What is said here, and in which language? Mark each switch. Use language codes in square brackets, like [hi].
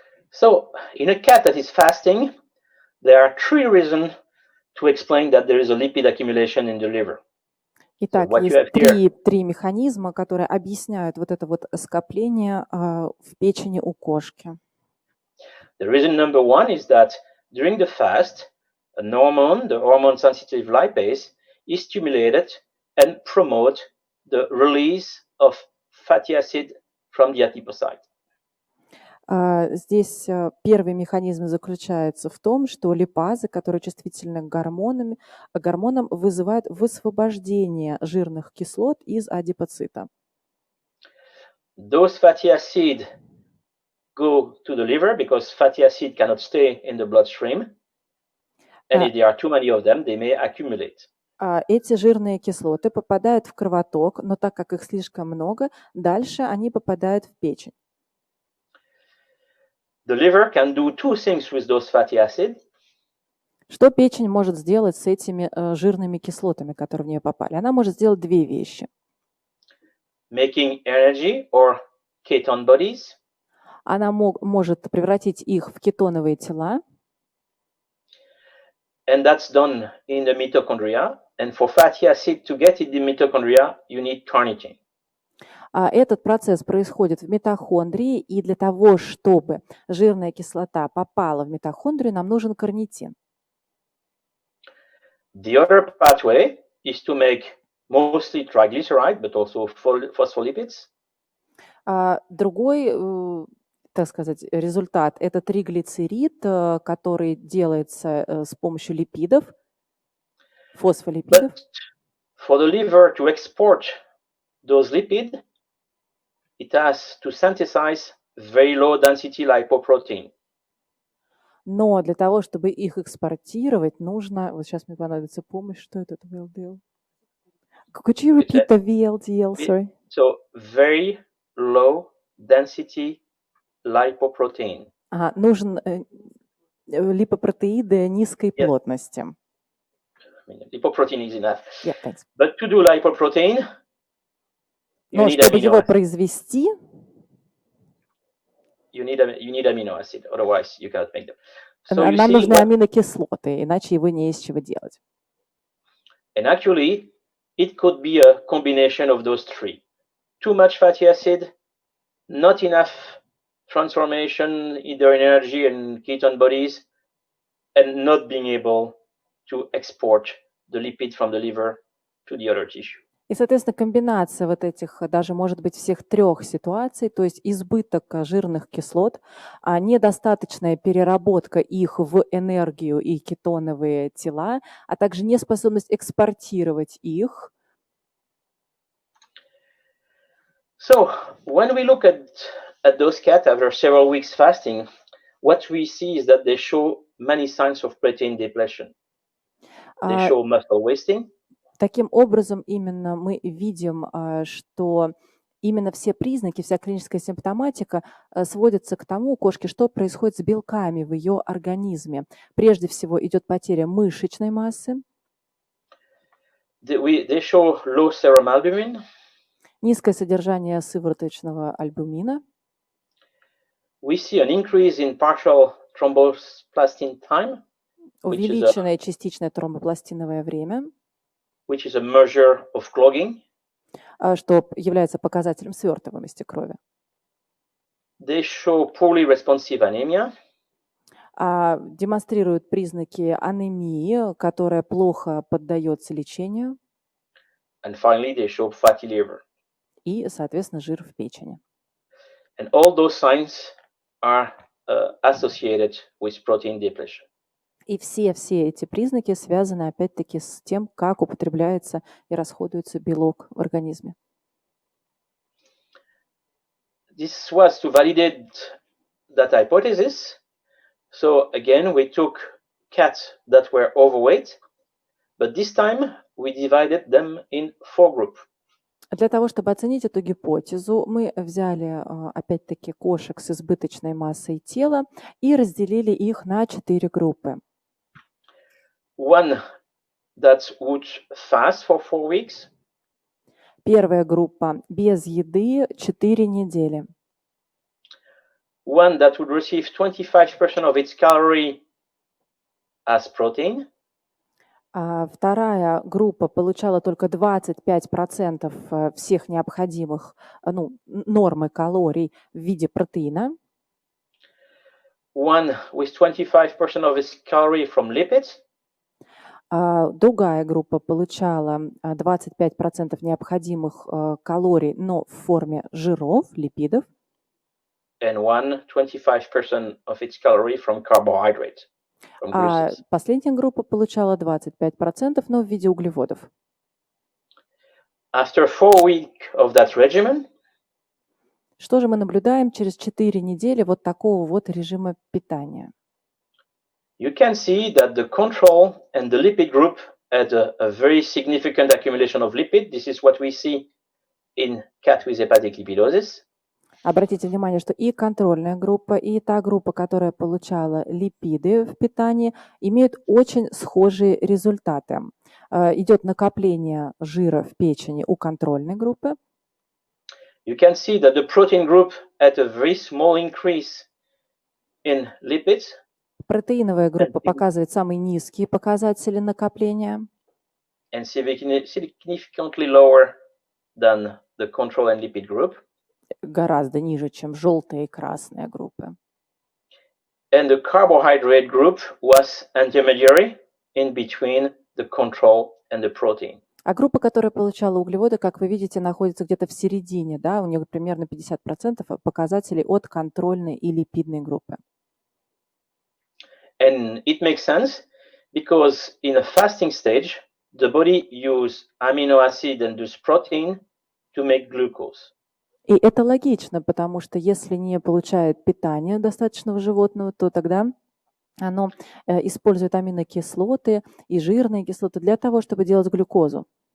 [en] So, in a cat that is fasting, there are 3 reasons to explain that there is a lipid accumulation in the liver. [ru] Итак, [en] what you [ru] есть [en] have [ru] три механизма, которые объясняют вот это вот скопление в печени у кошки. [en] The reason number 1 is that during the fast, an hormone, the hormone-sensitive lipase, is stimulated and promote the release of fatty acid from the adipocyte. [ru] Здесь первый механизм заключается в том, что липазы, которые чувствительны к гормонам, вызывают высвобождение жирных кислот из адипоцита. [en] Those fatty acids go to the liver because fatty acid cannot stay in the bloodstream. And if there are too many of them, they may accumulate. [ru] Эти жирные кислоты попадают в кровоток, но так как их слишком много, дальше они попадают в печень. [en] The liver can do 2 things with those fatty acids. [ru] Что печень может сделать с этими жирными кислотами, которые в нее попали? Она может сделать 2 вещи. [en] Making energy or ketone bodies. [ru] Она может превратить их в кетоновые тела. [en] And that's done in the mitochondria. And for fatty acid to get in the mitochondria, you need carnitine. [ru] Этот процесс происходит в митохондрии, и для того, чтобы жирная кислота попала в митохондрию, нам нужен карнитин. [en] The other pathway is to make mostly triglyceride, but also phospholipids. [ru] Другой, так сказать, результат – это триглицерид, который делается с помощью липидов, фосфолипидов. [en] But for the liver to export those lipids, it has to synthesize very low density lipoprotein. [ru] Но для того, чтобы их экспортировать, нужно… Вот сейчас мне понадобится помощь. Что это VLDL? [en] Could you repeat the VLDL? Sorry. So very low density lipoprotein. [ru] Нужен липопротеиды низкой плотности. [en] Lipoprotein is enough. Yeah, thanks. But to do lipoprotein, [ru] Но чтобы его произвести, [en] you need amino acid, otherwise you cannot make them. So [ru] нам нужны аминокислоты, иначе его не из чего делать. [en] And actually, it could be a combination of those 3. Too much fatty acid, not enough transformation, either in energy and ketone bodies, and not being able to export the lipid from the liver to the other tissue. [ru] И, соответственно, комбинация вот этих, даже, может быть, всех 3 ситуаций, то есть избыток жирных кислот, недостаточная переработка их в энергию и кетоновые тела, а также неспособность экспортировать их. [en] So, when we look at those cats after several weeks fasting, what we see is that they show many signs of protein depletion. They show muscle wasting. [ru] Таким образом, именно мы видим, что именно все признаки, вся клиническая симптоматика сводится к тому у кошки, что происходит с белками в ее организме. Прежде всего идет потеря мышечной массы. [en] they show low serum albumin. [ru] Низкое содержание сывороточного альбумина. [en] We see an increase in partial thromboplastin time, [ru] Увеличенное частичное тромбопластиновое время, [en] which is a measure of clogging. [ru] Что является показателем свертываемости крови. [en] They show poorly responsive anemia. [ru] Демонстрируют признаки анемии, которая плохо поддается лечению. [en] And finally, they show fatty liver. [ru] И, соответственно, жир в печени. [en] And all those signs are associated with protein depletion. [ru] И все эти признаки связаны, опять-таки, с тем, как употребляется и расходуется белок в организме. [en] This was to validate that hypothesis. So again, we took cats that were overweight, but this time we divided them in 4 groups. [ru] Для того, чтобы оценить эту гипотезу, мы взяли, опять-таки, кошек с избыточной массой тела и разделили их на 4 группы. [en] One that would fast for 4 weeks. [ru] Первая группа без еды 4 недели. [en] One that would receive 25% of its calorie as protein. [ru] Вторая группа получала только 25% всех необходимых, нормы калорий в виде протеина. [en] One with 25% of its calorie from lipids. [ru] Другая группа получала 25% необходимых калорий, но в форме жиров, липидов. [en] And one 25% of its calorie from carbohydrate. [ru] Последняя группа получала 25%, но в виде углеводов. [en] After 4 weeks of that regimen, [ru] что же мы наблюдаем через 4 недели вот такого вот режима питания? [en] You can see that the control and the lipid group had a very significant accumulation of lipid. This is what we see in cat with hepatic lipidosis. [ru] Обратите внимание, что и контрольная группа, и та группа, которая получала липиды в питании, имеют очень схожие результаты. Идет накопление жира в печени у контрольной группы. [en] You can see that the protein group had a very small increase in lipids. [ru] Протеиновая группа показывает самые низкие показатели накопления. [en] And significantly lower than the control and lipid group. [ru] Гораздо ниже, чем желтая и красная группы. [en] And the carbohydrate group was intermediary in between the control and the protein. [ru] А группа, которая получала углеводы, как вы видите, находится где-то в середине, да, у нее примерно 50% показателей от контрольной и липидной группы. [en] And it makes sense because in a fasting stage, the body uses amino acid and thus protein to make glucose. [ru] И это логично, потому что если не получает питания достаточного животного, то тогда оно использует аминокислоты и жирные кислоты для того, чтобы делать глюкозу.